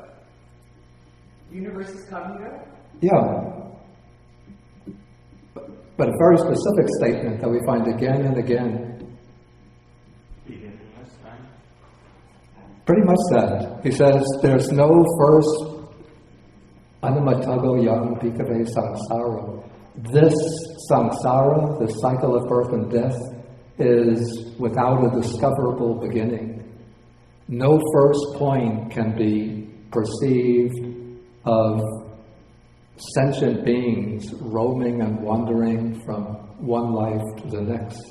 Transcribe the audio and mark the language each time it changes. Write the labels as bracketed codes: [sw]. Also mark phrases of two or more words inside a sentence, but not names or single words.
[en] Universes come and go? Yeah. But a very specific statement that we find again and again. Pretty much that. He says, there's no first [pi] anamatago yang bhikkhave samsara. [en] This samsara, the cycle of birth and death, is without a discoverable beginning. No first point can be perceived of sentient beings roaming and wandering from one life to the next.